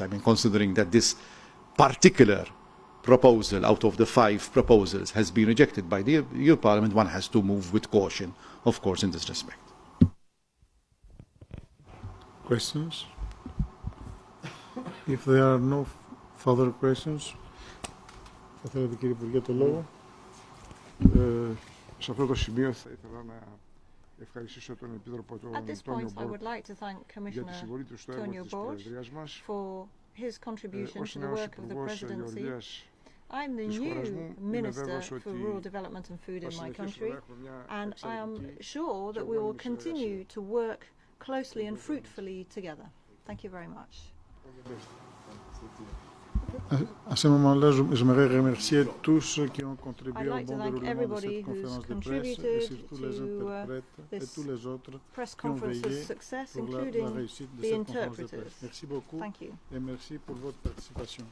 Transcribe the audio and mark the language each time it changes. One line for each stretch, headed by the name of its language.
English: I mean, considering that this particular proposal out of the 5 proposals has been rejected by the EU Parliament, one has to move with caution, of course, in this respect. Questions? If there are no further questions,
Greek: θα θέλετε κύριε Υπουργέ το λόγο. Σε αυτό το σημείο θα ήθελα να ευχαριστήσω τον Επίτροπο τον Τόνιο Μποργκ για τη συμβολή του στο έργο της Προεδρίας μας.
English: His contribution to the work of the Presidency. I'm the new Minister for Rural Development and Food in my country, and I am sure that we will continue to work closely and fruitfully together. Thank you very much.
French: À ce moment-là, j'aimerais remercier tous qui ont contribué au bon déroulement de cette conférence de presse et surtout les interprètes et tous les autres qui ont veillé pour la réussite de cette conférence de presse. Merci beaucoup et merci pour votre participation.